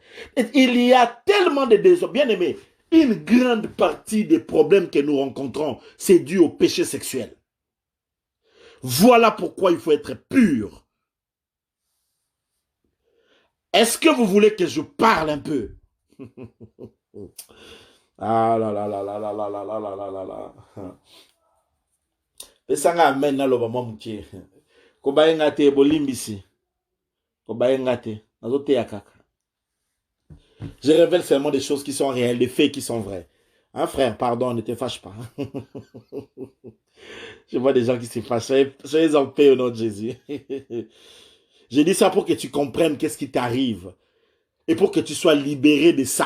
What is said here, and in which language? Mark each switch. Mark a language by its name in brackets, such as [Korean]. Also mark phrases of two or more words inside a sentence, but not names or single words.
[French] Et il y a tellement de désordres. Bien aimé, une grande partie des problèmes que nous rencontrons, c'est dû au péché sexuel. Voilà pourquoi il faut être pur. Est-ce que vous voulez que je parle un peu? Ah là là là là là là là là là là là. [Lingala] Pesanga amen na loba mamukie. Kobayenga te bolimbisi. Kobayenga te. Nazote ya kaka. [French] Je révèle seulement des choses qui sont réelles, des faits qui sont vrais. Hein frère, pardon, ne te fâche pas. Je vois des gens qui se fâchent. Soyez en paix au nom de Jésus. Je dis ça pour que tu comprennes qu'est-ce qui t'arrive. Et pour que tu sois libéré de ça.